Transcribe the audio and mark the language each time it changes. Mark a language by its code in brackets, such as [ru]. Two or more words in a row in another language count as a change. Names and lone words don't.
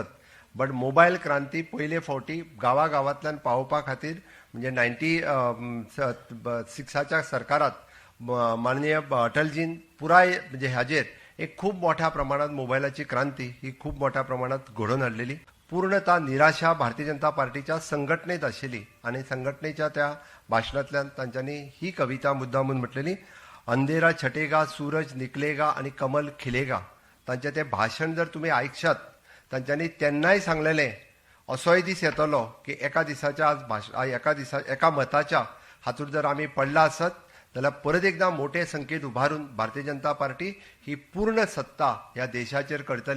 [kok] बट मोबायल क्रांती पयले फावटी गावागावांतल्यान पावोवपा खातीर म्हणजे 96च्या सरकारात माननीय अटलजीन पुराय म्हणजे हाजेर एक खूप मोठ्या प्रमाणात मोबायलाची क्रांती ही खूप मोठ्या प्रमाणात घडोवन हाडलेली. पूर्णतः निराशा भारतीय जनता पार्टीच्या संघटनेत आशिल्ली आणि संघटनेच्या त्या भाशणांतल्यान तांच्यांनी ही कविता मुद्दामून म्हटलेली, [hi] अंधेरा छटेगा सूरज निकलेगा आणि कमल खिलेगा. [kok] तांचें तें भाशण जर तुमी आयकशात तांच्यांनी तेन्नाय सांगलेलें असोय दीस येतलो की एका दिसाच्या एका मताच्या हातूंत जर आमी पडला आसत जाल्यार परत एकदा मोठे संख्येत उभारून भारतीय जनता पार्टी ही पूर्ण सत्ता ह्या देशाचेर करतले.